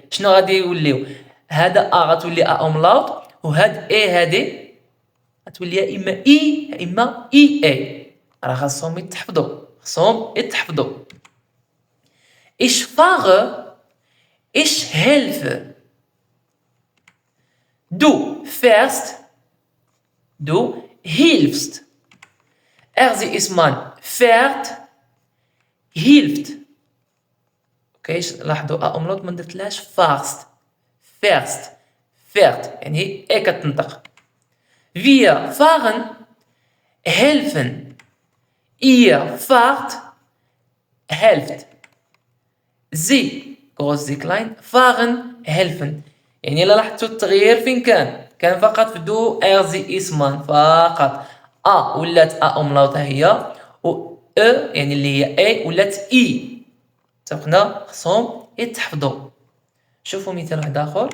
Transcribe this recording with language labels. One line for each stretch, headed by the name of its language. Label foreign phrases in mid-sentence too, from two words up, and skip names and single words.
Arabic: شنو غادي يوليو؟ هذا غتولي اوملاوت، وهاد هادي غتولي يا اما يا اما اي. راه خاصهم يتحفظوا.
German: ich fahr, ich helf. Du fährst, du hilfst. Sie ist man fährt, hilft.
Arabic: اوكي، لاحظوا املاط ما درتلاش فاست، fährt يعني هي كتنطق.
German: Wir fahren, helfen. Ihr fahrt, helft. Sie groß sie klein fahren, helfen.
Arabic: يعني الا لاحظتوا التغيير فين كان فقط في
German: du sie es man
Arabic: فقط. ولات اوملاوت هي، و يعني اللي هي اي ولات اي. اتفقنا، خصهم يتحفظوا. شوفوا مثال واحد اخر.